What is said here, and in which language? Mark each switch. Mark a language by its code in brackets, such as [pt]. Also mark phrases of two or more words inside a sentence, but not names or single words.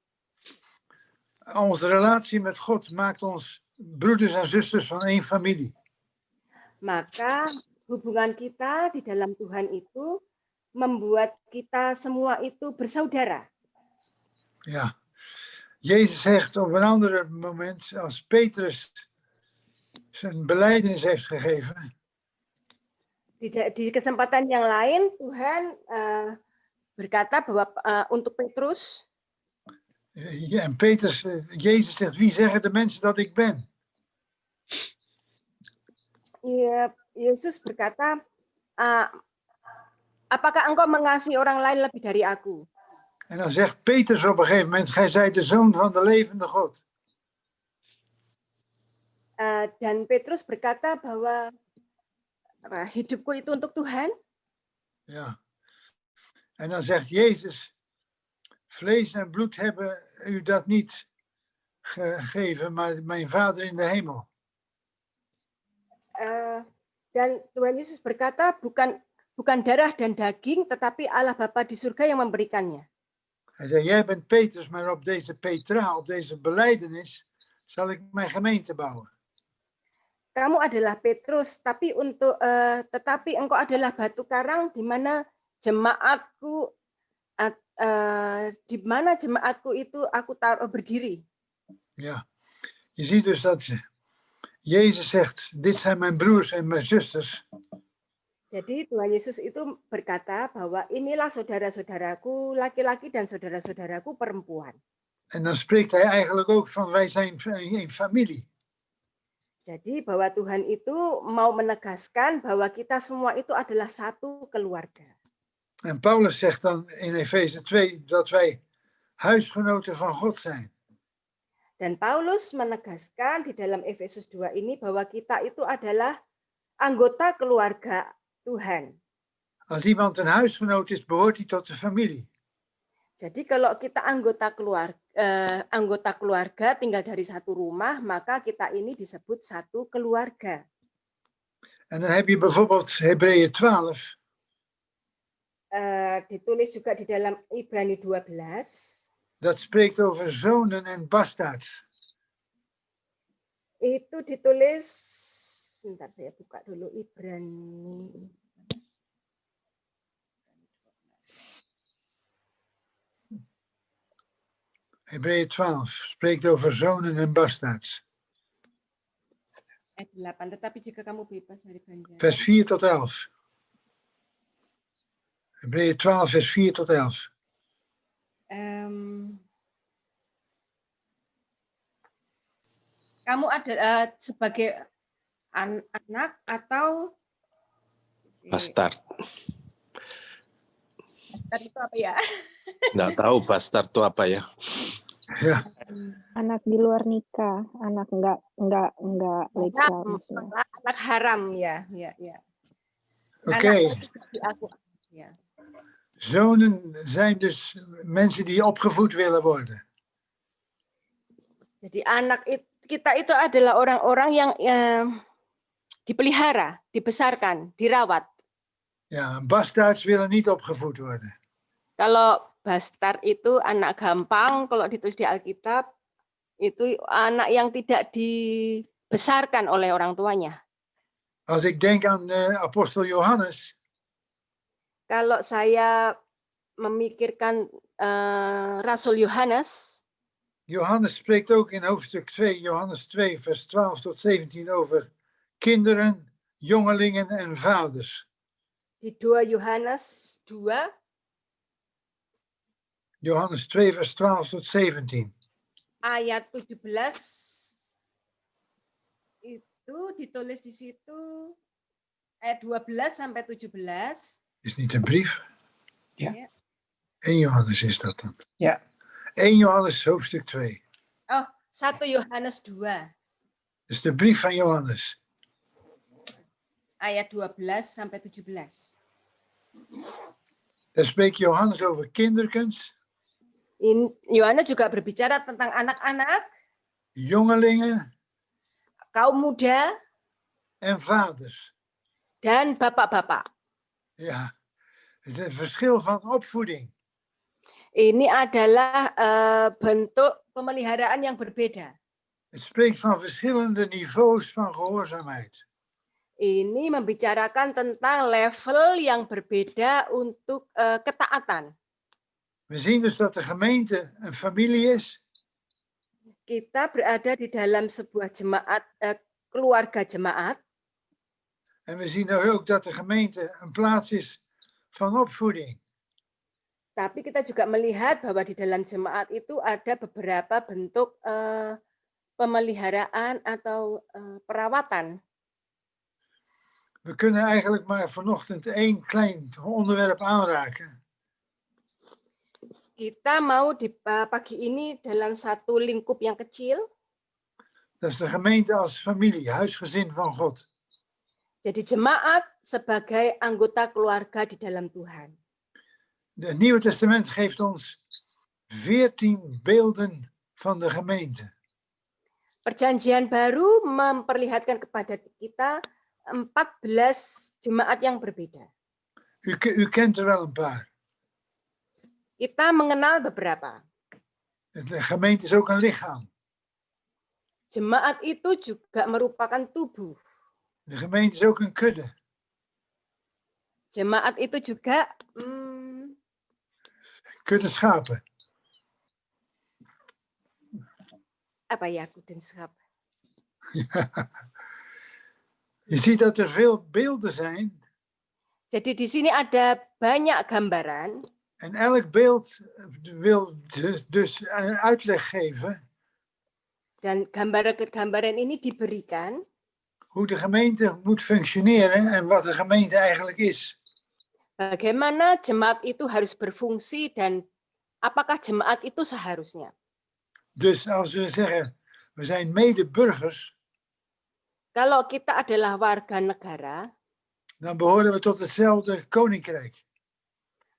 [nl] Onze relatie met God maakt ons broeders en zusters van één familie. [id] Maka hubungan kita di dalam Tuhan itu membuat kita semua itu bersaudara. [nl] Ja, Jezus zegt op een ander moment, als Petrus zijn belijdenis heeft gegeven. [id] Di kesempatan yang lain Tuhan berkata bahwa untuk Petrus. [nl] Ja, en Jezus zegt, wie zeggen de mensen dat ik ben? [id] Yesus berkata, apakah engkau mengasihi orang lain lebih dari aku? [nl] En dan zegt Petrus op een gegeven moment, gij zijt de zoon van de levende God. [id] Dan Petrus berkata bahwa hidupku itu untuk Tuhan. [nl] Ja. En dan zegt Jezus, vlees en bloed hebben u dat niet gegeven, maar mijn Vader in de hemel. [id] Dan Tuhan Yesus berkata, bukan darah dan daging, tetapi Allah Bapa di surga yang memberikannya. [nl] Hij zei, jij bent Petrus, maar op deze Petra, op deze belijdenis, zal ik mijn gemeente bouwen. [id] Kamu adalah Petrus, tetapi engkau adalah batu karang di mana jemaatku itu aku taruh berdiri. [nl] Ja, je ziet dus dat Jezus zegt, dit zijn mijn broers en mijn zusters. [id] Jadi Tuhan Yesus itu berkata bahwa inilah saudara-saudaraku laki-laki dan saudara-saudaraku perempuan. [nl] En dan spreekt hij eigenlijk ook van wij zijn een familie. [id] Jadi bahwa Tuhan itu mau menegaskan bahwa kita semua itu adalah satu keluarga. [nl] En Paulus zegt dan in Efeze 2 dat wij huisgenoten van God zijn. [id] Dan Paulus menegaskan di dalam Efesus 2 ini bahwa kita itu adalah anggota keluarga Tuhan. [nl] Als iemand een huisgenoot is, behoort hij tot de familie. [id] Jadi kalau kita anggota keluarga tinggal dari satu rumah, maka kita ini disebut satu keluarga. [nl] En dan heb je bijvoorbeeld Hebreeën 12. [id] Ditulis juga di dalam Ibrani 12. [nl] Dat spreekt over zonen en bastaards. [id] Itu ditulis, sebentar saya buka dulu Ibrani. [nl] Hebreeën 12 spreekt over zonen en bastaards. [id] Ayat 8, tetapi jika kamu bebas dari ganjaran. [nl] Vers 4 tot 11. Hebreeën 12 vers 4 tot 11. [id] Kamu ada sebagai anak atau Bastard. Bastard itu apa ya? Nggak tahu bastard itu apa ya. [nl] Ja, [id] Anak di luar nikah, anak enggak legal maksudnya. Anak haram ya. oké. Ya. [nl] Zonen zijn dus mensen die opgevoed willen worden. [id] Jadi kita itu adalah orang-orang yang dipelihara, dibesarkan, dirawat. [nl] Ja, bastaards willen niet opgevoed worden. [id] Kalau bastard itu anak gampang, kalau ditulis di Alkitab, itu anak yang tidak dibesarkan oleh orang tuanya. [nl] Als ik denk aan apostel Johannes, [id] Kalau saya memikirkan Rasul Yohanes, [nl] Johannes spreekt ook in hoofdstuk 2, Johannes 2, vers 12 tot 17 over kinderen, jongelingen en vaders. [id] di 2 Yohanes 2, [nl] Johannes 2, vers 12 tot 17. [id] ayat 17, itu ditulis di situ, ayat 12 sampai 17. [nl] Is niet een brief? Ja. 1 Johannes is dat dan. Ja. 1 Johannes hoofdstuk 2. [id] Oh, 1 Yohanes 2, [nl] Dus de brief van Johannes. [id] ayat 12 sampai 17. [nl] Daar spreekt Johannes over kinderkens, [id] Yohanes juga berbicara tentang anak-anak, [nl] jongelingen [id] kaum muda, [nl] en vaders. [id] dan bapak-bapak. [nl] Ja, het is een verschil van opvoeding. [id] Ini adalah bentuk pemeliharaan yang berbeda. [nl] Het spreekt van verschillende niveaus van gehoorzaamheid. [id] Ini membicarakan tentang level yang berbeda untuk ketaatan. [nl] We zien dus dat de gemeente een familie is. [id] Kita berada di dalam sebuah jemaat, keluarga jemaat. [nl] En we zien ook dat de gemeente een plaats is van opvoeding. [id] Tapi kita juga melihat bahwa di dalam jemaat itu ada beberapa bentuk pemeliharaan atau perawatan. [nl] We kunnen eigenlijk maar vanochtend 1 klein onderwerp aanraken. [id] Kita mau di pagi ini dalam satu lingkup yang kecil. [nl] Dat is de gemeente als familie, huisgezin van God. [id] Jadi jemaat sebagai anggota keluarga di dalam Tuhan. [nl] Het Nieuwe Testament geeft ons 14 beelden van de gemeente. [id] Perjanjian baru memperlihatkan kepada kita 14 jemaat yang berbeda. [nl] U kent er wel een paar. [id] Kita mengenal beberapa. [nl] De gemeente is ook een lichaam. [id] Jemaat itu juga merupakan tubuh. [nl] De gemeente is ook een kudde. [id] Jemaat itu juga [nl] Kudde schapen. [id] apa ya, [nl] kudenschap? Je ziet dat er veel beelden zijn. [id] Jadi di sini ada banyak gambaran. [nl] En elk beeld wil dus een uitleg geven. [id] Dan gambaran ini diberikan [nl] Hoe de gemeente moet functioneren en wat de gemeente eigenlijk is. [id] bagaimana jemaat itu harus berfungsi dan apakah jemaat itu seharusnya. [nl] Dus als we zeggen, we zijn medeburgers, [id] Kalau kita adalah warga negara, [nl] dan behoren we tot hetzelfde koninkrijk.